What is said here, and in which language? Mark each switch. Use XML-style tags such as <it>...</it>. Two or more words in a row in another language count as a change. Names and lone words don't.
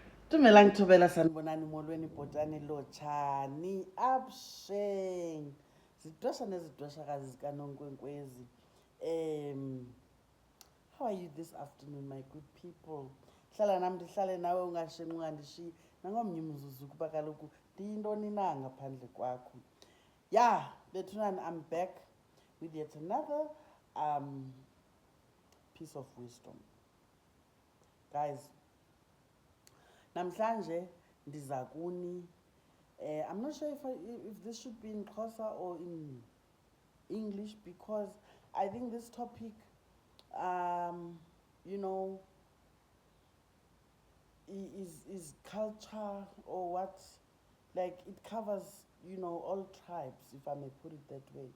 <xh>Dumelang thobela sanibonani molweni bhotani lotshani absheng zidwesha nezidweshakazi zikanonkwenkwezi.</xh> <en>How are you this afternoon, my good people?</en> <xh>Hlala nam ndihlale nawe ungashenqi ungandishiyi nangomnye umzuzu kuba kaloku ndiyintoni na ngaphandle kwakho. Yeah, bethunani,</xh> <en>I'm back with yet another piece of wisdom. Guys,</en> <xh>namhlanje ndiza kuni</xh> <en>I'm not sure if this should be in Xhosa or in English, because I think this topic you know is culture, or what, like it covers all tribes, if I may put it that way.</en>